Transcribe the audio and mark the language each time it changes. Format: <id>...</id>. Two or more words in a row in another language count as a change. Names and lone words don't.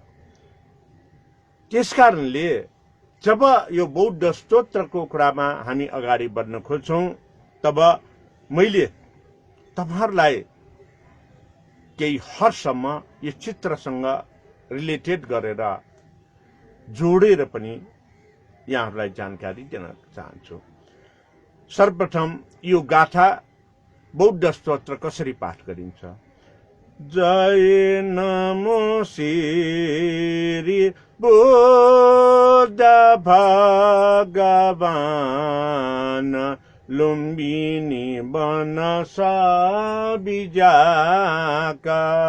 <ne>त्यसकारणले जब यो बौद्ध स्तोत्रको कुरामा हामी अगाडि बढ्न खोज्छौं तब मैले तपाईहरुलाई केही हदसम्म यो चित्रसँग रिलेटेड गरेर जोडेर पनि यहाँहरुलाई जानकारी दिन चाहन्छु। सर्वप्रथम यो गाथा बौद्ध स्तोत्र कसरी पाठ गरिन्छ?</ne> <sa>जय नमो श्री बुद्ध भगवान लुम्बिनी वनस विज्ञाका।</sa>